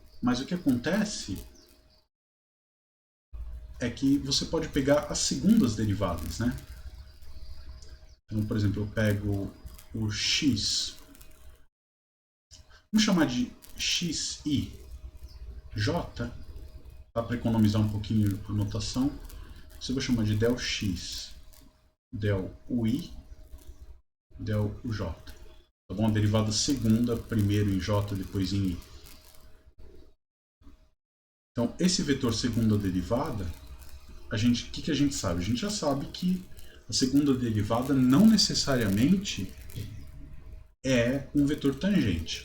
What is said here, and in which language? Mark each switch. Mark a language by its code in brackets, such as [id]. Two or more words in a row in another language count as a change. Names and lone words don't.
[pt] Mas o que acontece é que você pode pegar as segundas derivadas, né? Então, por exemplo, eu pego o X, vamos chamar de XI, J, para economizar um pouquinho a notação, eu vou chamar de del X, del UI, del UJ. Tá bom? A derivada segunda, primeiro em J, depois em I. Então, esse vetor segunda derivada, o que a gente sabe? A gente já sabe que a segunda derivada não necessariamente é um vetor tangente.